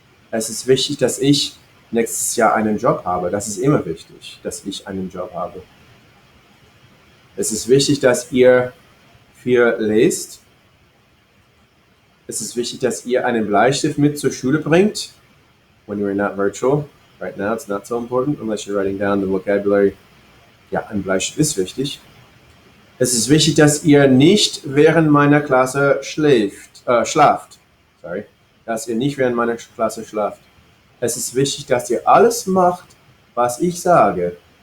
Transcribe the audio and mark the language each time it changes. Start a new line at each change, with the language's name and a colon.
German: Es ist wichtig, dass ich nächstes Jahr einen Job habe. Das ist immer wichtig, dass ich einen Job habe. Es ist wichtig, dass ihr viel lest. Es ist wichtig, dass ihr einen Bleistift mit zur Schule bringt.
English: When you're not virtual, right now it's not so important unless you're writing down the vocabulary.
German: Ja, ein Bleistift ist wichtig. Es ist wichtig, dass ihr nicht während meiner Klasse schlaft. Sorry. Dass ihr nicht während meiner Klasse schlaft. Es ist wichtig, dass ihr alles macht, was ich sage.